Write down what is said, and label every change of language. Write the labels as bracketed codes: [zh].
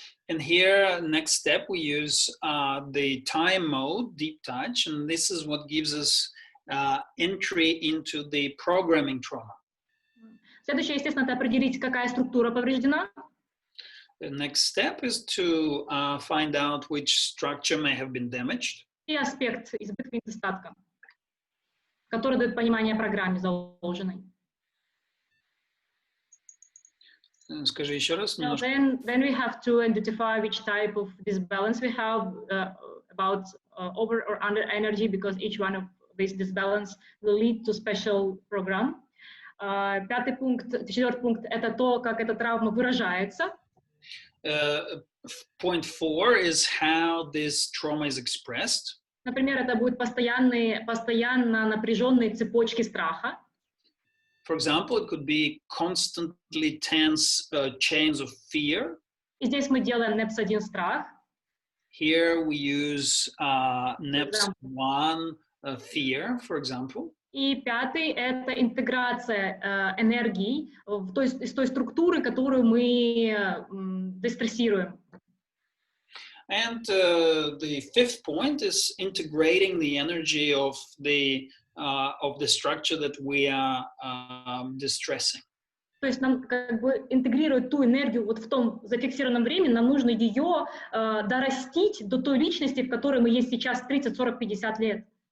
[en] And here, next step, we use the time mode, Deep Touch, and this is what gives us entry into the programming trauma. [ru] Следующее, естественно, это определить, какая структура повреждена. [en] The next step is to find out which structure may have been damaged. [ru] И аспект избытка и недостатка, который дает понимание о программе заложенной. Скажи еще раз. [en] So then we have to identify which type of disbalance we have about over or under energy, because each one of this disbalance will lead to special program. [ru] Четвертый пункт — это то, как эта травма выражается. [en] Point 4 is how this trauma is expressed. [ru] Например, это будут постоянно напряженные цепочки страха. [en] For example, it could be constantly tense chains of fear. [ru] И здесь мы делаем NEPS-1 страх. [en] Here we use NEPS-1 fear, for example. [ru] И пятый — это интеграция энергии из той структуры, которую мы дестрессируем. [en] And the fifth point is integrating the energy of the structure that we are distressing. [ru] То есть нам как бы интегрировать ту энергию вот в том зафиксированном времени, нам нужно ее дорастить до той личности, в которой мы есть сейчас 30, 40, 50 лет.